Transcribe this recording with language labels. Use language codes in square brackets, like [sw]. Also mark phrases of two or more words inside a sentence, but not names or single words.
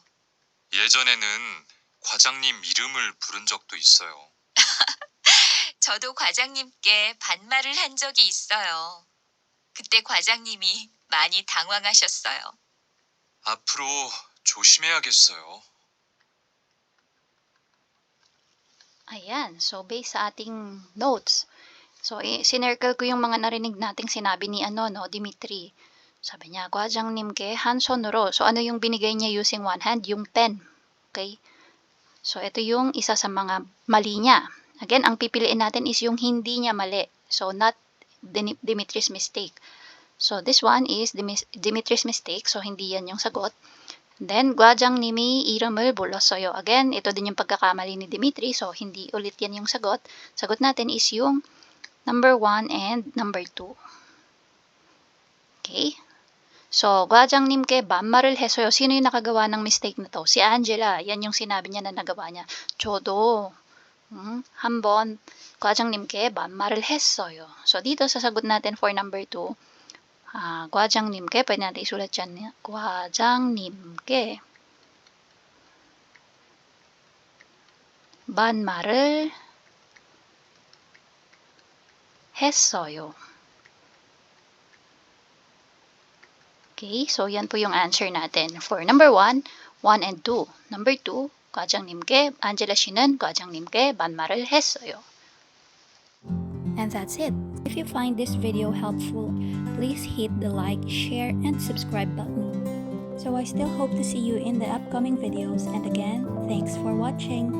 [ko] 예전에는 과장님 이름을 부른 적도 있어요. 저도 과장님께 반말을 한 적이 있어요. 그때 과장님이 많이 당황하셨어요. 앞으로 조심해야겠어요. [tl] Ayan. So, based sa ating notes. So, sinircle ko yung mga narinig nating sinabi ni Dimitri. Sabi niya, [ko] 과장님께 한 손으로. [tl] So, ano yung binigay niya [en] using one hand? [tl] Yung pen. Okay? So, ito yung isa sa mga mali niya. Again, ang pipiliin natin is yung hindi niya mali. [en] So, not Dimitri's mistake. So, this one is Dimitri's mistake. [tl] So, hindi yan yung sagot. Then, [ko] 과장님이 이름을 불렀어요. [tl] Again, ito din yung pagkakamali ni Dimitri. So, hindi ulit yan yung sagot. Sagot natin is yung [en] number 1 and number 2. [tl] Okay? So, [ko] 과장님께 반말을 해서요. [tl] Sino yung nakagawa ng mistake na to? Si Angela. Yan yung sinabi niya na nagawa niya. [ko] 저도 한번 과장님께 반말을 했어요. [tl] So, dito sasagot natin [en] for number 2. [tl] 과장님께, pwede natin isulat dyan. [ko] 과장님께 반말을 했어요. [tl] Okay, so yan po yung answer natin. [en] For number 1, 1 and 2. Number 2, [ko] 과장님께, Angela 씨는 과장님께 반말을 했어요. [en] And that's it. If you find this video helpful, please hit the like, share, and subscribe button. So I still hope to see you in the upcoming videos, and again, thanks for watching.